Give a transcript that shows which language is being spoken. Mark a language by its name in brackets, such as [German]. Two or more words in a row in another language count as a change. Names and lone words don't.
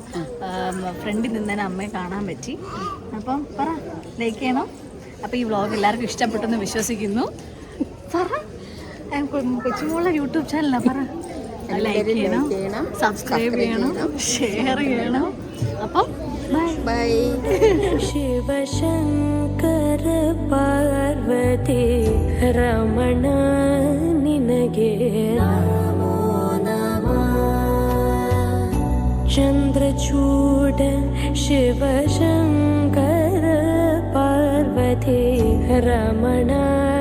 [Malayalam] ഫ്രണ്ടിൽ നിന്നേനെ അമ്മയെ കാണാൻ പറ്റി. അപ്പം പറ, ലൈക്ക് ചെയ്യണം. അപ്പോൾ ഈ വ്ളോഗ് എല്ലാവർക്കും ഇഷ്ടപ്പെട്ടെന്ന് വിശ്വസിക്കുന്നു. പറ, കൊച്ചുമോളുടെ യൂട്യൂബ് ചാനലാണ്. പറ, ലൈക്ക് ചെയ്യണം, സബ്സ്ക്രൈബ് ചെയ്യണം, ഷെയർ ചെയ്യണം. അപ്പം ബൈ. [Kannada] ಶಿವಶಂಕರ ಪಾರ್ವತಿ ರಮಣ ನಿನಗೆ ನಮೋ ನಮಃ. ಚಂದ್ರಚೂಡ ಶಿವಶಂಕರ ಪಾರ್ವತಿ ರಮಣ